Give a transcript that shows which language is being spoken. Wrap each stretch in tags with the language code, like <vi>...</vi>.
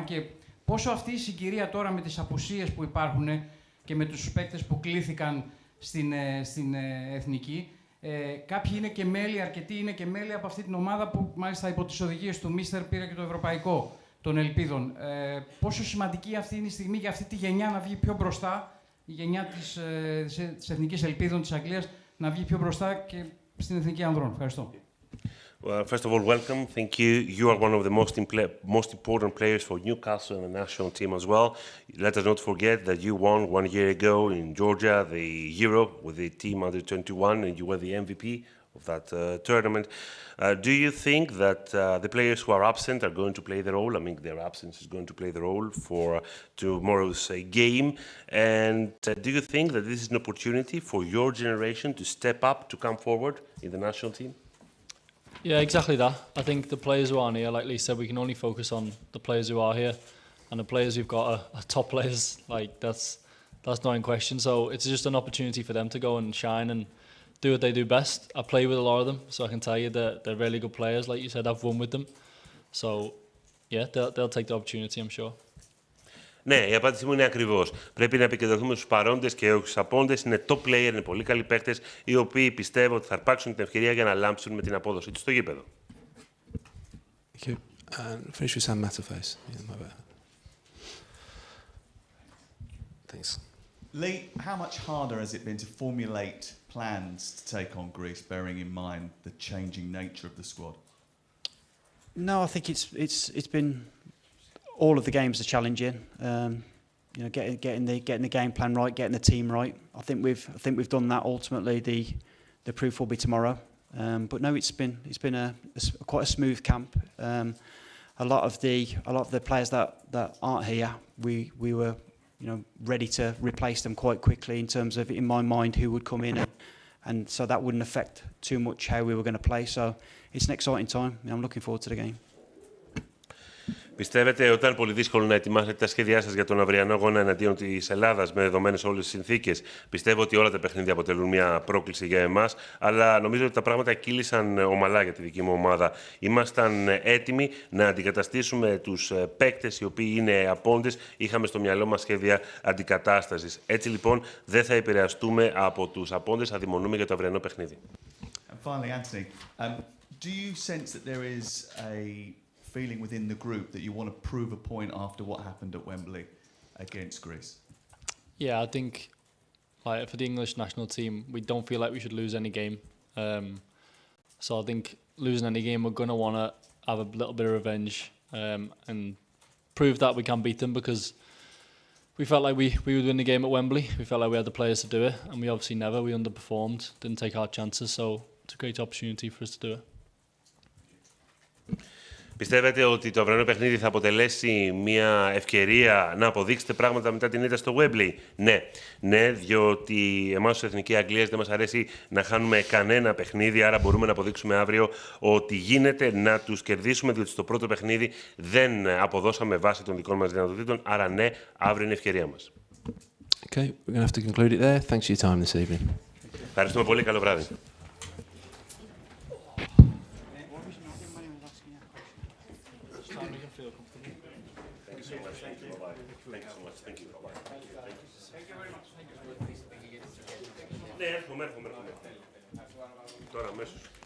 <el>Και πόσο αυτή η συγκυρία τώρα με τις απουσίες που υπάρχουν και με τους παίκτες που κλήθηκαν στην Εθνική, κάποιοι είναι και μέλη, αρκετοί είναι και μέλη από αυτή την ομάδα που μάλιστα υπό τις οδηγίες του Μίστερ πήρε και το Ευρωπαϊκό των Ελπίδων. Πόσο σημαντική αυτή είναι η στιγμή για αυτή τη γενιά να βγει πιο μπροστά, η γενιά της Εθνικής Ελπίδων της Αγγλίας να βγει πιο μπροστά και στην Εθνική Ανδρών. Ευχαριστώ.</el> <en>Well, first of all, welcome. Thank you. You are one of the most important players for Newcastle and the national team as well. Let us not forget that you won 1 year ago in Georgia the Euro with the team under 21 and you were the MVP of that tournament. Do you think that the players who are absent are going to play the role? I mean, their absence is going to play the role for tomorrow's game. And do you think that this is an opportunity for your generation to step up, to come forward in the national team? Yeah, exactly that. I think the players who aren't here, like Lee said, we can only focus on the players who are here. and the players we've got are top players. Like that's not in question. So it's just an opportunity for them to go and shine and do what they do best. I play with a lot of them, so I can tell you that they're really good players. Like you said, I've won with them. So yeah, they'll take the opportunity, I'm sure.</en> <el>Ναι, η απάντησή μου είναι ακριβώς. Πρέπει να επικεντρωθούμε στους παρόντες και όχι στους απόντες. Είναι top player, είναι πολύ καλοί παίκτες, οι οποίοι πιστεύω ότι θα αρπάξουν την ευκαιρία για να λάμψουν με την απόδοση τους στο γήπεδο.</el> <en>Finish with Sam Matterface. Thanks. Lee, how much harder has it been to formulate plans to take on Greece, bearing in mind the changing nature of the squad? No, I think it's been all of the games are challenging. You know, getting the game plan right, getting the team right. I think we've done that. Ultimately, the proof will be tomorrow. But no, it's been quite a smooth camp. A lot of the players that aren't here, we were, you know, ready to replace them quite quickly in terms of, in my mind, who would come in, and so that wouldn't affect too much how we were going to play. So it's an exciting time. I'm looking forward to the game.</en> <el>Πιστεύετε ότι ήταν πολύ δύσκολο να ετοιμάσετε τα σχέδιά σας για τον αυριανό αγώνα εναντίον της Ελλάδας με δεδομένες όλες τις συνθήκες? Πιστεύω ότι όλα τα παιχνίδια αποτελούν μια πρόκληση για εμάς, αλλά νομίζω ότι τα πράγματα κύλησαν ομαλά για τη δική μου ομάδα. Ήμασταν έτοιμοι να αντικαταστήσουμε τους παίκτες οι οποίοι είναι απόντες. Είχαμε στο μυαλό μας σχέδια αντικατάστασης. Έτσι λοιπόν δεν θα επηρεαστούμε από τους απόντες, αδειμονούμε για το αυριανό παιχνίδι.</el> <en>And finally, Anthony, do you sense that there is a feeling within the group that you want to prove a point after what happened at Wembley against Greece? Yeah, I think like for the English national team, we don't feel like we should lose any game. So I think losing any game, we're going to want to have a little bit of revenge and prove that we can beat them, because we felt like we would win the game at Wembley. We felt like we had the players to do it, and we obviously never. We underperformed, didn't take our chances, so it's a great opportunity for us to do it.</en> <el>Πιστεύετε ότι το αυριανό παιχνίδι θα αποτελέσει μια ευκαιρία να αποδείξετε πράγματα μετά την ήττα στο Wembley? Ναι, διότι εμάς ως Εθνική Αγγλίας δεν μας αρέσει να χάνουμε κανένα παιχνίδι, άρα μπορούμε να αποδείξουμε αύριο ότι γίνεται να τους κερδίσουμε, διότι στο πρώτο παιχνίδι δεν αποδώσαμε βάση των δικών μας δυνατοτήτων, άρα ναι, αύριο είναι η ευκαιρία μας.</el> <en>Okay, we're going to have to conclude it there. Thanks for your time this evening.</en> <el>Ευχαριστούμε πολύ, καλό βράδυ. Ναι, έρχομαι. Τώρα αμέσως.</el>